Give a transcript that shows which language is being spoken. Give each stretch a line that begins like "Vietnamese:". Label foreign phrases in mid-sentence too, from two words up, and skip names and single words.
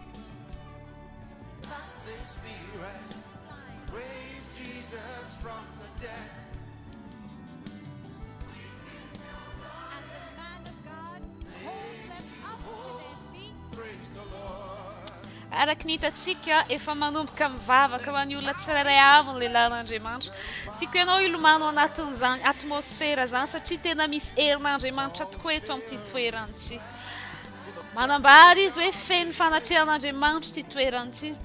English: That same Spirit raised Jesus from the dead. And the man of God holds them up to their feet. Praise the Lord.
Malagasy: Araka ny hitantsika efa manomboka mivavaka ho an'ny olona tsirairay avy ny lehilahin'Andriamanitra. Tiako ianao ilomano anatin'izany atmosfera zany satria tena misy herin'Andriamanitra tokoa eto amin'ity toerana ity. Manambara izy hoe feno fanatrehan'Andriamanitra ity toerana ity.